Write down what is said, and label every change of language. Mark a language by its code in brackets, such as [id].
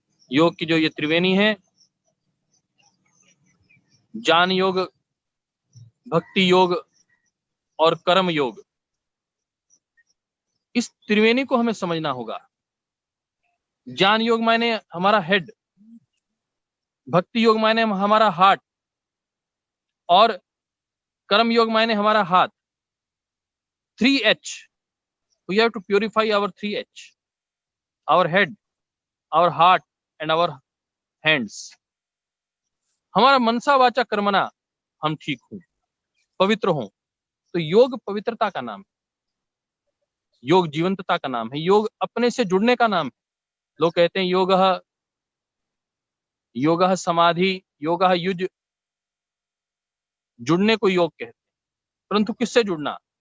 [hi] योग की जो ये त्रिवेणी है, ज्ञान योग, भक्ति योग और कर्म योग, इस त्रिवेणी को हमें समझना होगा। ज्ञान योग मायने हमारा हेड, भक्ति योग मायने हमारा हार्ट और कर्म योग मायने हमारा हाथ। [en] 3H, we have to purify our 3H, our head, our heart and our hands. [hi] हमारा मनसा वाचा कर्मणा हम ठीक हों, पवित्र हों। तो योग पवित्रता का नाम है, योग जीवंतता का नाम है, योग अपने से जुड़ने का नाम है। लोग कहते हैं योगः समाधि, योगः युज, जुड़ने को योग कहते हैं, परंतु किससे जुड़ना?